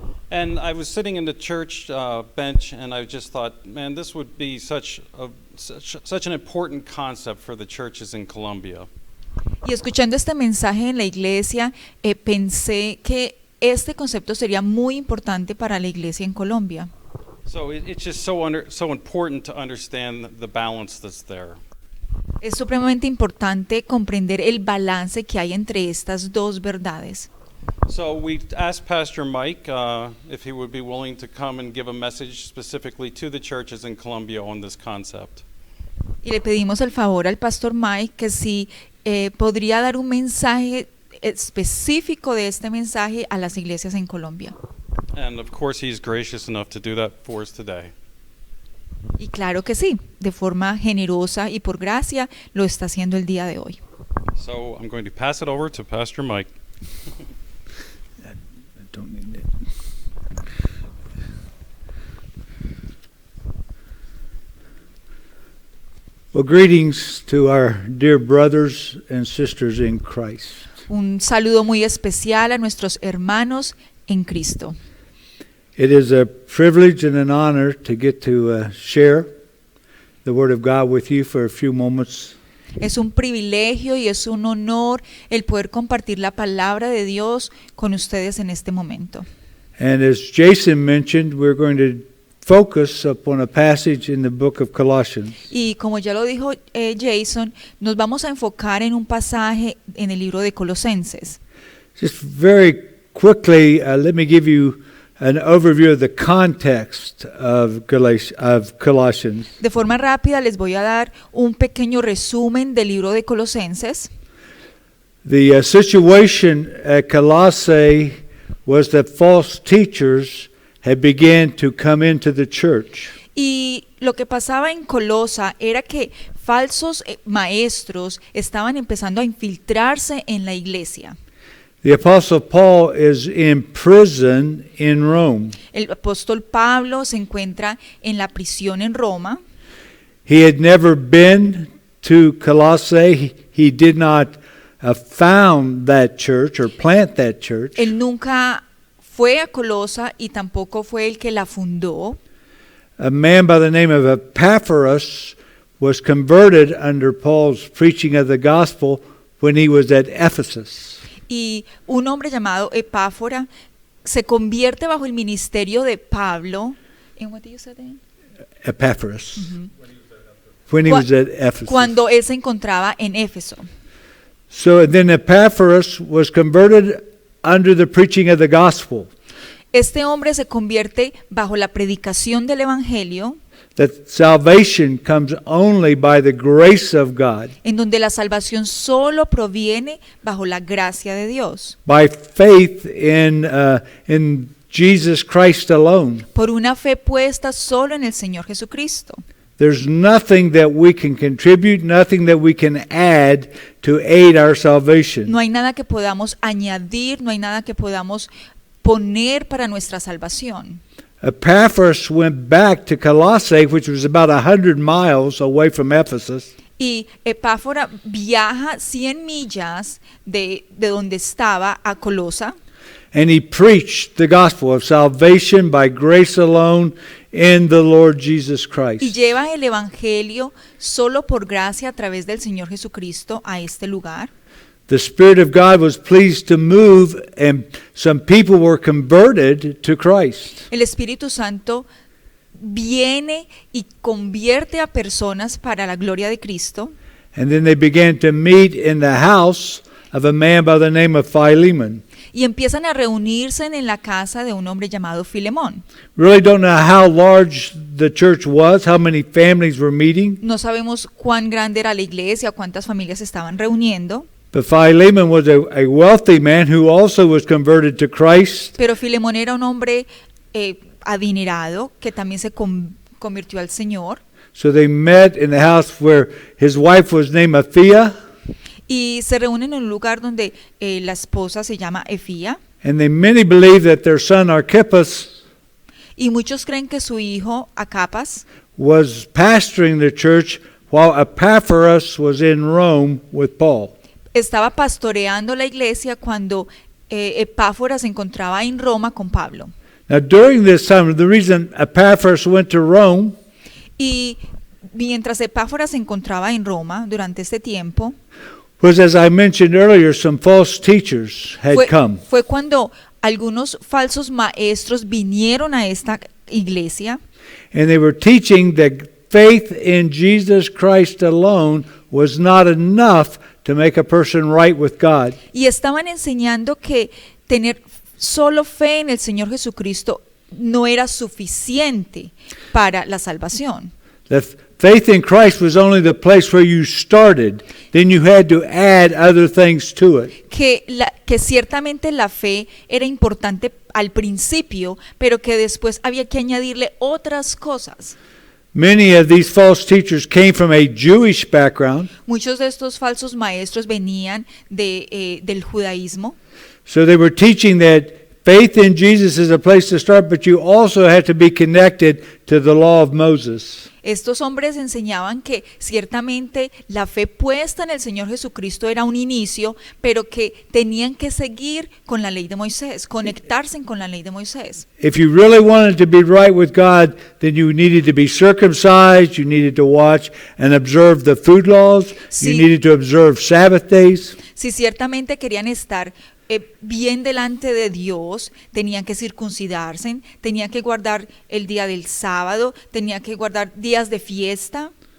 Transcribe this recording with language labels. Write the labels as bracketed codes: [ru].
[en] And I was sitting in the church bench, and I just thought, man, this would be such an important concept for the churches in Colombia. [es] Y escuchando este mensaje en la iglesia, pensé que este concepto sería muy importante para la iglesia en Colombia. [en] So it's just so important to understand the balance that's there. [es] Es supremamente importante comprender el balance que hay entre estas dos verdades. [en] So we asked Pastor Mike if he would be willing to come and give a message specifically to the churches in Colombia on this concept. [es] Y le pedimos el favor al pastor Mike que si podría dar un mensaje específico de este mensaje a las iglesias en Colombia. [en] And of course he's gracious enough to do that for us today. [es] Y claro que sí, de forma generosa y por gracia lo está haciendo el día de hoy. [en] So I'm going to pass it over to Pastor Mike. I don't need that. Well, greetings to our dear brothers and sisters in Christ. [es] Un saludo muy especial a nuestros hermanos en Cristo. [en] It is a privilege and an honor to get to share the Word of God with you for a few moments. [es] Es un privilegio y es un honor el poder compartir la palabra de Dios con ustedes en este momento. [en] And as Jason mentioned, we're going to focus upon a passage in the book of Colossians. [es] Y como ya lo dijo Jason, nos vamos a enfocar en un pasaje en el libro de Colosenses. [en] Just very quickly, let me give you an overview of the context of Colossians. [es] De forma rápida les voy a dar un pequeño resumen del libro de Colosenses. [en] The situation at Colossae was that false teachers had began to come into the church. [es] Y lo que pasaba en Colosa era que falsos maestros estaban empezando a infiltrarse en la iglesia. [en] The Apostle Paul is in prison in Rome. [es] El apóstol Pablo se encuentra en la prisión en Roma. [en] He had never been to Colossae. He did not found that church or plant that church. [es] Él nunca fue a Colosa y tampoco fue el que la fundó. [en] A man by the name of Epaphras was converted under Paul's preaching of the gospel when he was at Ephesus. [es] Y un hombre llamado Epáfora se convierte bajo el ministerio de Pablo. [en] ¿En what did you say then? Epaphras. When he was at Ephesus. [es] Cuando él se encontraba en Éfeso. [en] So then Epaphras was converted under the preaching of the gospel. [es] Este hombre se convierte bajo la predicación del evangelio, [en] That salvation comes only by the grace of God, [es] en donde la salvación solo proviene bajo la gracia de Dios, [en] by faith in Jesus Christ alone. [es] por una fe puesta solo en el Señor Jesucristo. [en] There's nothing that we can contribute, nothing that we can add to aid our salvation. [es] No hay nada que podamos añadir, no hay nada que podamos poner para nuestra salvación. [en] Epaphras went back to Colossae, which was about 100 miles away from Ephesus. [es] Y Epáfora viaja 100 millas de donde estaba a Colosa [en] And he preached the gospel of salvation by grace alone in the Lord Jesus [es] y [en] Christ. [es] lleva el evangelio solo por gracia a través del Señor Jesucristo a este lugar. [en] The Spirit of God was pleased to move, and some people were converted to Christ. [es] El Espíritu Santo viene y convierte a personas para la gloria de Cristo. [en] And then they began to meet in the house of a man by the name of Philemon. [es] Y empiezan a reunirse en la casa de un hombre llamado Filemón. [en] Really don't know how large the church was, how many families were meeting, [es] No sabemos cuán grande era la iglesia, cuántas familias estaban reuniendo, [en] but Philemon was a wealthy man who also was converted to Christ. [es] pero Filemón era un hombre adinerado que también se convirtió al Señor. [en] So they met in the house where his wife was named Apphia, [es] Y se reúnen en un lugar donde la esposa se llama Efía. [en] and many believe that their son Archippus [es] Y muchos creen que su hijo Acapas [en] was pastoring the church while Epaphras was in Rome with Paul. [es] estaba pastoreando la iglesia cuando Epáfora se encontraba en Roma con Pablo. [en] Now during this time, the reason Epaphras went to Rome [es] Y mientras Epáfora se encontraba en Roma durante este tiempo, [en] was, as I mentioned earlier, some false teachers had come. [es] fue cuando algunos falsos maestros vinieron a esta iglesia [en] And they were teaching that faith in Jesus Christ alone was not enough to make a person right with God. [es] y estaban enseñando que tener solo fe en el Señor Jesucristo no era suficiente para la salvación. [en] That faith in Christ was only the place where you started. Then you had to add other things to it. [es] Que ciertamente la fe era importante al principio, pero que después había que añadirle otras cosas. [en] Many of these false teachers came from a Jewish background, [es] Muchos de estos falsos maestros venían del judaísmo. [en] so they were teaching that faith in Jesus is a place to start, but you also have to be connected to the law of Moses. [es] Estos hombres enseñaban que ciertamente la fe puesta en el Señor Jesucristo era un inicio, pero que tenían que seguir con la ley de Moisés, conectarse con la ley de Moisés. [en] If you really wanted to be right with God, then you needed to be circumcised, you needed to watch and observe the food laws, [es] Sí. [en] you needed to observe Sabbath days. [es] Si ciertamente querían estar bien delante de Dios, tenían que circuncidarse, tenían que guardar el día del sábado, tenían que guardar días de fiesta.